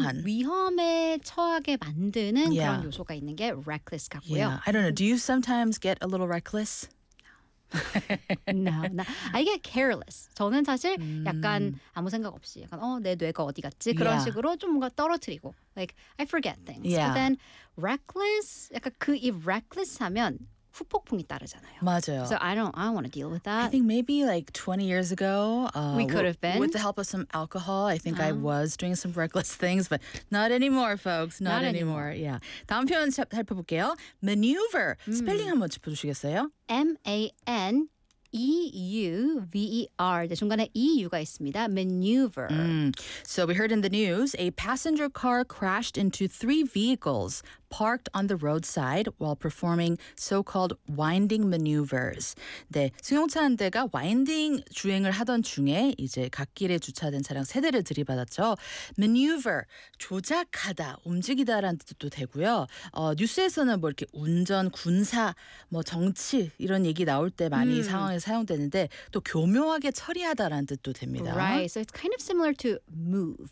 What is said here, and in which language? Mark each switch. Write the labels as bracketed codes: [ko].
[ko] 약간 위험에 처하게 만드는 [en] yeah. [ko] 그런 요소가 있는 게 reckless 같고요. [en] Yeah. I don't know. Do you sometimes get a little reckless? No, no. I get careless. [ko] 저는 사실 약간 아무 생각 없이 약간 내 뇌가 어디 갔지? 그런 [en] yeah. [ko] 식으로 좀 뭔가 떨어뜨리고 [en] like I forget things. Yeah. [ko] But then reckless 약간 그 이 reckless 하면 후폭풍이 따르잖아요. 맞아요. [en] So I don't want to deal with that. I think maybe like 20 years ago we could have been with the help of some alcohol. I think I was doing some reckless things, but not anymore, folks. Not anymore. Yeah. [ko] 다음 표현 살펴볼게요. Maneuver. 스펠링 한번 짚어주시겠어요? [en] M-A-N E-U-V-E-R. [ko] 네, 중간에 E-U가 있습니다. [en] Maneuver. So we heard in the news, a passenger car crashed into three vehicles parked on the roadside while performing so-called winding maneuvers. [ko] 네, 승용차 한 대가 winding 주행을 하던 중에 이제 갓길에 주차된 차량 세 대를 들이받았죠. Maneuver, 조작하다, 움직이다라는 뜻도 되고요. 뉴스에서는 뭐 이렇게 운전, 군사, 뭐 정치 이런 얘기 나올 때 많이 상황에 사용되는데 또 교묘하게 처리하다라는 뜻도 됩니다. [en] Right, so it's kind of similar to move.